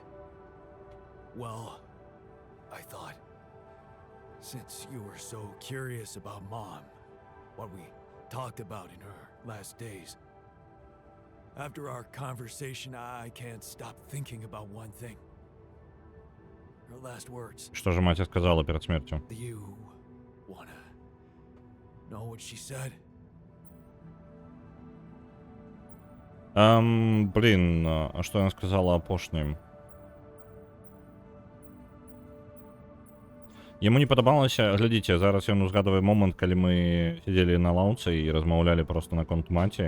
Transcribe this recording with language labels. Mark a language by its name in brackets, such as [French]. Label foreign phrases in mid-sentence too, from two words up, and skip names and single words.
[English] Well, I thought, since you were so curious about Mom, what we talked about in her last days, after our conversation, I can't stop thinking about one thing. Her last words. [Belarusian] Што ж маці сказала перад смерцю? [English] Do you wanna know what she said? [Belarusian] Блін, а што яна сказала апошнім? Яму не падабалася, глядзіце, зараз ён узгадвае момант, калі мы сидзелі на лаўцы і размаўлялі проста наконт маці.